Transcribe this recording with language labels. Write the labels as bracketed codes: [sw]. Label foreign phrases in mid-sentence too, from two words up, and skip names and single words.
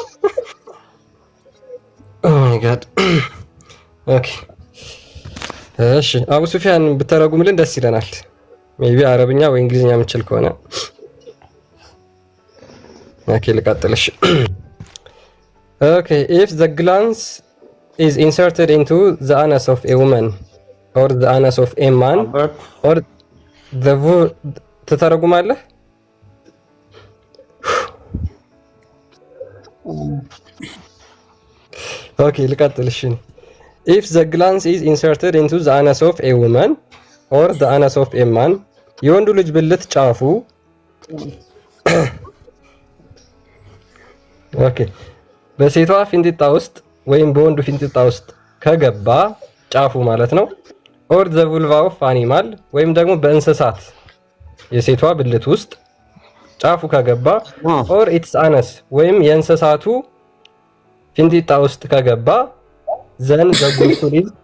[en] Oh my God። [am] ኦኬ እሺ አቡ ሱፊያን ብተረጉምልን ደስ ይለናል። ሜቢ አረብኛ ወይ እንግሊዝኛ የምችል ከሆነ ኦኬ ልቀጥልሽ። [en] ኦኬ if the gland is inserted into the anus of a woman or the anus of a man or the ትተረጉማለህ? [am] ኦኬ ልቀጥልሽ። [en] if the gland is inserted into the anus of a woman or the anus of a man [am] የወንዱ ልጅ ብልት ጫፉ ኦኬ በሴቷ ፊንጢጣ ውስጥ ወይም በወንዱ ፊንጢጣ ውስጥ ከገባ ጫፉ ማለት ነው [en] or the vulva of animal [am] ወይም ደግሞ በእንስሳት የሴቷ ብልት ውስጥ ጫፉ ከገባ [en] or its anus [am] ወይም የእንስሳቱ ፊንጢጣ ውስጥ ከገባ ዘን በጉሱል